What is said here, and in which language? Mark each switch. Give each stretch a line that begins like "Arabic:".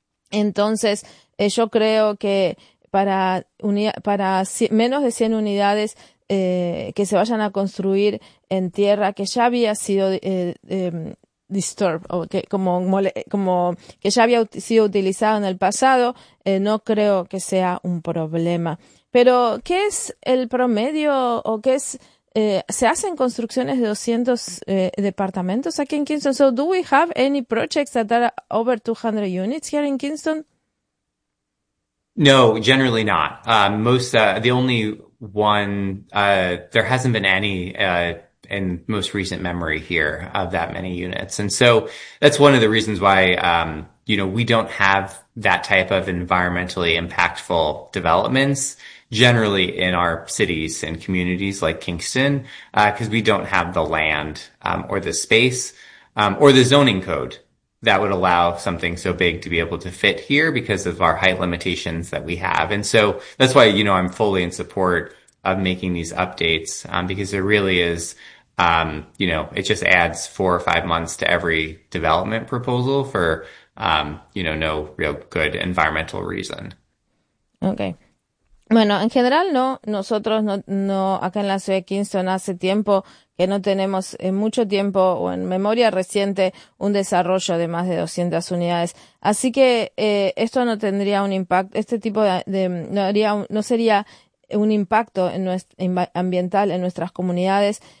Spanish: Entonces, yo creo que para menos de 100 unidades que se vayan a construir en tierra que ya había sido disturbed, o que como que ya había sido utilizado en el pasado, no creo que sea un problema. Pero, ¿qué es el promedio o qué es? ¿Se hacen construcciones de 200 departamentos aquí en Kingston?
English: So, do we have any projects that are over 200 units here in Kingston? No, generally not. The only one, there hasn't been any in most recent memory here of that many units. And so that's one of the reasons why, you know, we don't have that type of environmentally impactful developments generally in our cities and communities like Kingston, because we don't have the land or the space or the zoning code that would allow something so big to be able to fit here because of our height limitations that we have. And so that's why, you know, I'm fully in support of making these updates, because there really is You know, it just adds 4 or 5 months to every development proposal for, you know, no real good environmental reason. Okay.
Spanish: Bueno, en general no, nosotros no acá en la ciudad de Kingston hace tiempo que no tenemos en mucho tiempo o en memoria reciente un desarrollo de más de 200 unidades. Así que esto no tendría un impacto, este tipo de no haría, no sería un impacto en nuestro, ambiental en nuestras comunidades.